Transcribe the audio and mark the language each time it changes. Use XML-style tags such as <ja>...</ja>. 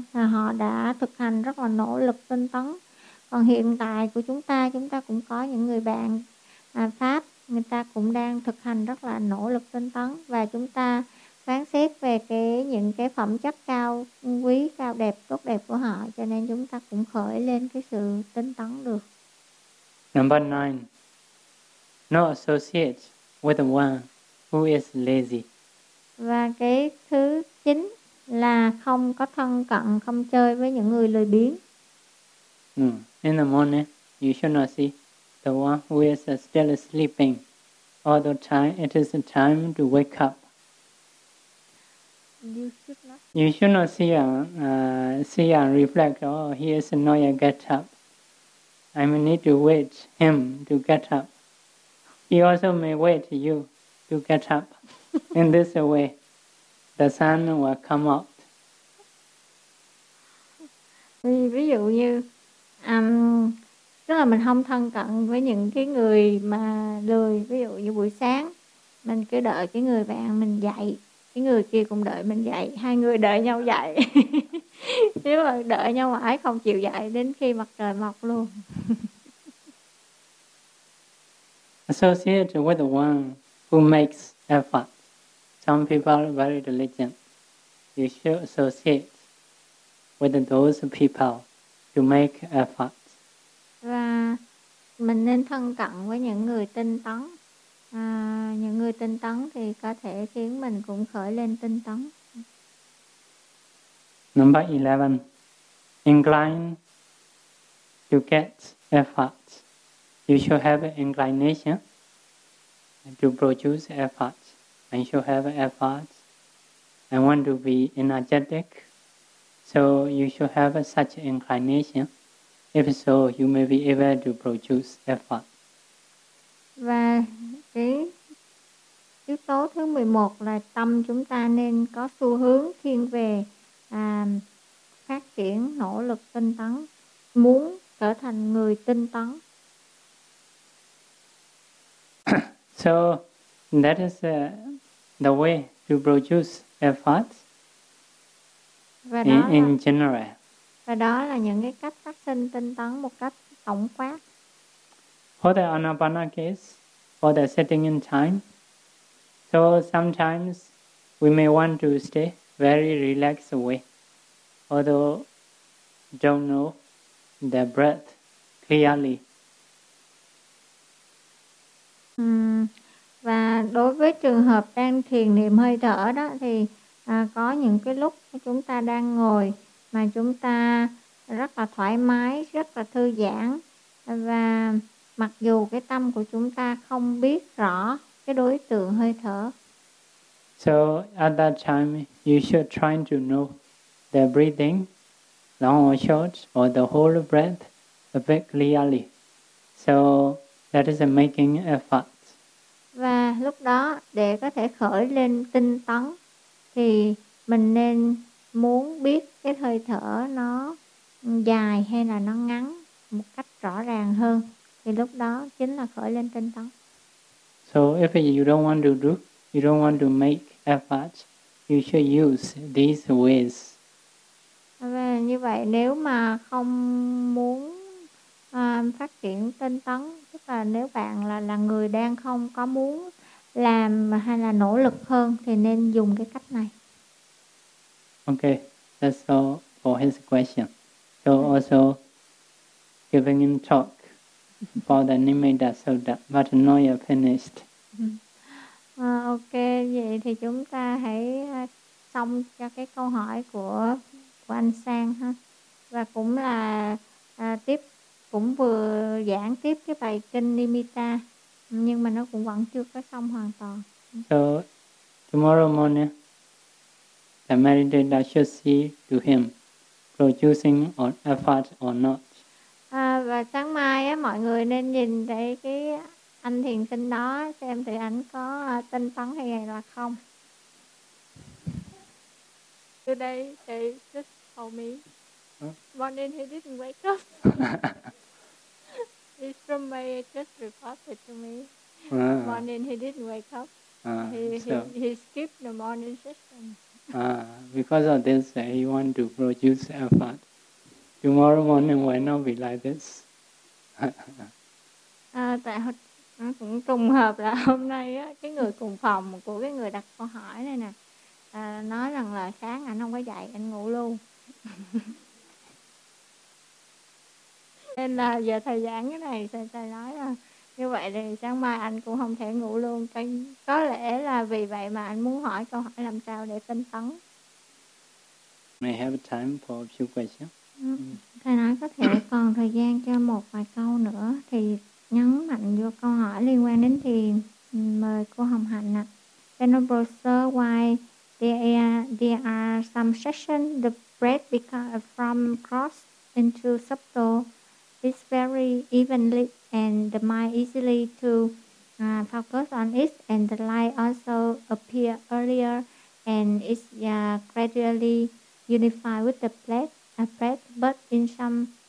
<vi>Họ đã thực hành rất là nỗ lực tinh tấn. Còn hiện tại của chúng ta cũng có những người bạn Pháp, người ta cũng đang thực hành rất là nỗ lực tinh tấn. Và chúng ta phán xét về những cái phẩm chất cao quý, cao đẹp, tốt đẹp của họ, cho nên chúng ta cũng khởi lên cái sự tinh tấn được.</vi> <en>Number 9. No associate with one who is lazy.</en> <vi>Và cái thứ 9 là không có thân cận, không chơi với những người lười biếng.</vi> <en>In the morning, you should not see the one who is still sleeping. All the time, it is time to wake up. You should not. You should not see and reflect. Oh, he is not yet get up. I mean, need to wait him to get up. He also may wait you to get up. In this way, the sun will come out.</en> <vi>Ví dụ như, tức là mình không thân cận với những cái người mà lười. Ví dụ như buổi sáng, mình cứ đợi cái người bạn mình dậy, cái người kia cũng đợi mình dậy, hai người đợi nhau dậy. Nếu mà đợi nhau mãi không chịu dậy đến khi mặt trời mọc luôn.</vi> <en>Associate with the one who makes effort. Some people are very diligent. You should associate with those people to make effort.</en> <vi>Và mình nên thân cận với những người tinh tấn. Những người tinh tấn thì có thể khiến mình cũng khởi lên tinh tấn.</vi> <en>Number 11. Incline to get effort. You should have an inclination to produce effort. I should have effort. I want to be energetic. So you should have such inclination. If so, you may be able to produce effort.</en> <vi>Và cái yếu tố thứ 11 là tâm chúng ta nên có xu hướng thiên về phát triển nỗ lực tinh tấn, muốn trở thành người tinh tấn.</vi> <en>So that is the way to produce efforts in general.</en> <vi>Và đó là những cái cách phát sinh tinh tấn một cách tổng quát.</vi> <en>For the anapana case, for the sitting in time, so sometimes we may want to stay very relaxed way, although don't know the breath clearly.</en> <vi>Và đối với trường hợp đang thiền niệm hơi thở đó thì có những cái lúc chúng ta đang ngồi mà chúng ta rất là thoải mái, rất là thư giãn, và mặc dù cái tâm của chúng ta không biết rõ cái đối tượng hơi thở.</vi> <en>So at that time you should try to know the breathing, long or short, or the whole breath a bit clearly. So that is a making effort.</en> <vi>Và lúc đó để có thể khởi lên tinh tấn thì mình nên muốn biết cái hơi thở nó dài hay là nó ngắn một cách rõ ràng hơn, thì lúc đó chính là khởi lên tinh tấn.</vi> <en>So if you don't want to do, you don't want to make effort, you should use these ways.</en> <vi>Và như vậy nếu mà không muốn phát triển tinh tấn, tức là nếu bạn là người đang không có muốn làm hay là nỗ lực hơn thì nên dùng cái cách này.</vi> <en>Okay, that's all for his question. So also giving him talk about the Nimitta Sutta, but not yet finished.</en> <vi>Okay, vậy thì chúng ta hãy xong cho cái câu hỏi của anh Sang ha. Và cũng là tiếp, cũng vừa giảng tiếp cái bài kinh Nimitta, nhưng mà nó cũng vẫn chưa có xong hoàn toàn.</vi> <en>So, tomorrow morning, the meditator should see to him producing or effort or not.</en> <vi>Và sáng mai á, mọi người nên nhìn thấy cái anh thiền sinh đó xem thì anh có tinh tấn hay là không.</vi> <en>Today he just told me. Huh? Morning he didn't wake up. He from my just reported to me. Morning he didn't wake up. He skipped the morning session. Because of this, he want to produce effort. Tomorrow morning will not be like this.</en> <vi>Tại cũng trùng hợp là hôm nay á, cái người cùng phòng của cái người đặt câu hỏi này nè, nói rằng là sáng anh không có dậy, anh ngủ luôn. Nên là giờ thời gian cái này thầy nói là như vậy thì sáng mai anh cũng không thể ngủ luôn. Có lẽ là vì vậy mà anh muốn hỏi câu hỏi làm sao để tinh tấn.</vi> <en>May have time for a few questions.</en> <vi>Thầy nói có thể còn thời gian cho một vài câu nữa. Thì nhấn mạnh vô câu hỏi liên quan đến thiền. Mời cô Hồng Hạnh ạ.</vi> <en>Venerable sir, why there are some session the breath become from cross into subtle is very evenly and the mind easily to focus on it, and the light also appear earlier and is gradually unified with the breath, but in some</en>